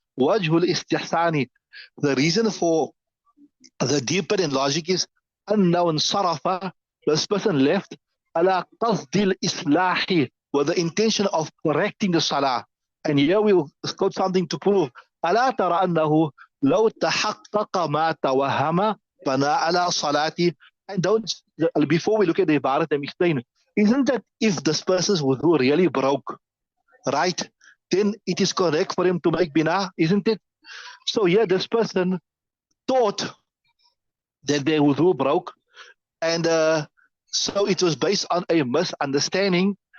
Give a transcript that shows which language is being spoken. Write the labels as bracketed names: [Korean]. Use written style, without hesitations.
[English] Wajhul istihsani, the reason for the deeper in logic is [Arabic] أنه انصرف, [English] this person left [Arabic] على قصد الإصلاح, [English] with the intention of correcting the salah. And here we will quote something to prove. [Arabic] ألا ترى أنه لو تحقق ما توهم بنى على صلاته. [English] And don't, before we look at the ibarat, I'm explaining, isn't that if this person's wudu really broke, right, then it is correct for him to make bina, isn't it? So here this person thought that their wudu broke, and so it was based on a misunderstanding.